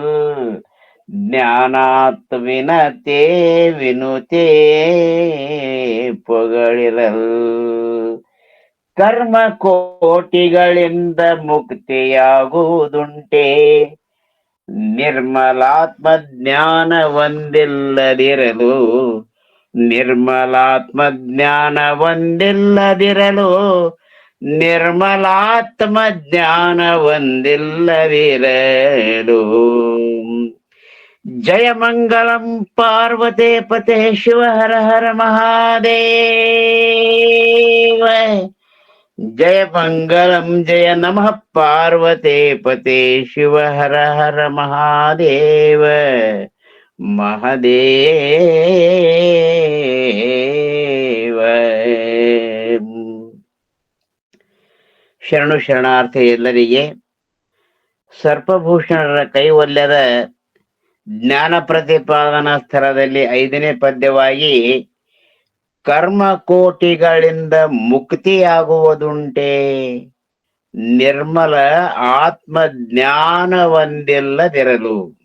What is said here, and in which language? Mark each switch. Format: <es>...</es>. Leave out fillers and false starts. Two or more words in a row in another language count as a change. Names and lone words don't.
<kn>ಜ್ಞಾನಾತ್ ವಿನತೆ ವಿನುತೆ ಪೊಗಳಿರಲ್ ಕರ್ಮ ಕೋಟಿಗಳಿಂದ ಮುಕ್ತಿಯಾಗುವುದುಂಟೆ ನಿರ್ಮಲಾತ್ಮ ಜ್ಞಾನ ಒಂದಿಲ್ಲದಿರಲು ನಿರ್ಮಲಾತ್ಮ ಜ್ಞಾನ ಒಂದಿಲ್ಲದಿರಲು ನಿರ್ಮಲಾತ್ಮ ಜ್ಞಾನ ಒಂದಿಲ್ಲದಿರಲು</kn> <sa>ಜಯ ಮಂಗಳಂ ಪಾರ್ವತೆ ಪತೆ ಶಿವ ಹರ ಹರ ಮಹಾದೇವ ಜಯ ಮಂಗಳಂ ಜಯ ನಮಃ ಪಾರ್ವತೆ ಪತೆ ಶಿವ ಹರ ಹರ ಮಹಾದೇವ</sa> <kn>ಮಹಾದೇವ ಶರಣು ಶರಣಾರ್ಥಿ ಎಲ್ಲರಿಗೆ ಸರ್ಪಭೂಷಣರ ಕೈವಲ್ಯದ ಜ್ಞಾನ ಪ್ರತಿಪಾದನಾ ಸ್ಥಳದಲ್ಲಿ 5ನೇ ಪದ್ಯವಾಗಿ ಕರ್ಮ ಕೋಟಿಗಳಿಂದ ಮುಕ್ತಿಯಾಗುವುದುಂಟೆ ನಿರ್ಮಲ ಆತ್ಮ ಜ್ಞಾನ ಒಂದಿಲ್ಲದಿರಲು</kn>